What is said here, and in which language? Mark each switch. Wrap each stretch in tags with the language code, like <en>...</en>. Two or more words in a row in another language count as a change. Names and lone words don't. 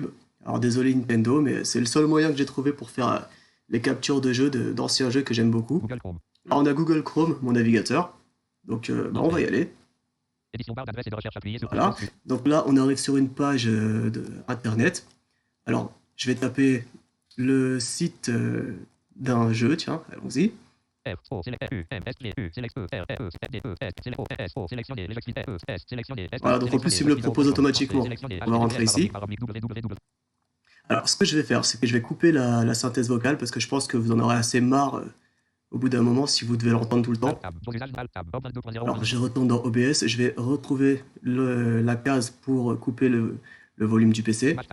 <fr>Alors désolé Nintendo, mais c'est le seul moyen que j'ai trouvé pour faire les captures de jeux d'anciens jeux que j'aime beaucoup. Google Chrome. Là on a Google Chrome, mon navigateur, donc bah, on va y aller. Édition barre d'adresse et de recherche appuyée sur Voilà, donc là on arrive sur une page de Internet. Alors je vais taper le site d'un jeu, tiens, allons-y. F, O, select, U, M, S, G, U, select, E, R, E, D, E, S, select, O, S, O, sélectionner, les activités, E, S, sélectionner, S, Voilà, donc en plus il me le propose automatiquement. On va rentrer ici. Alors ce que je vais faire, c'est que je vais couper la synthèse vocale parce que je pense que vous en aurez assez marre au bout d'un moment si vous devez l'entendre tout le temps. Alors je retourne dans OBS, je vais retrouver la case pour couper le volume du PC.</fr>